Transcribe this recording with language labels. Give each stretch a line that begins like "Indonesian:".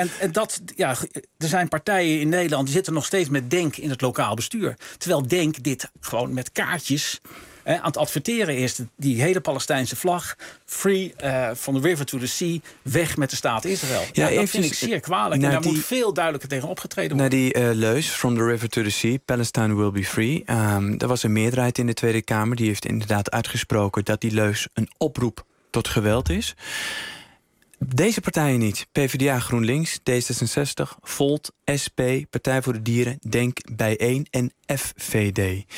Dutch: En er zijn partijen in Nederland die zitten nog steeds met DENK in het lokaal bestuur. Terwijl DENK dit gewoon met kaartjes aan het adverteren is. Die hele Palestijnse vlag,
English: free from the river to the sea,
Dutch: weg met de staat Israël. Ja, dat vind ik zeer kwalijk. En daar moet veel duidelijker tegen opgetreden worden. Naar die leus,
English: from the river to the sea, Palestine will be free.
Dutch: Er was een meerderheid in de Tweede Kamer. Die heeft inderdaad uitgesproken dat die leus een oproep tot geweld is. Deze partijen niet. PvdA, GroenLinks, D66, Volt, SP, Partij voor de Dieren, DENK, Bijeen en FVD.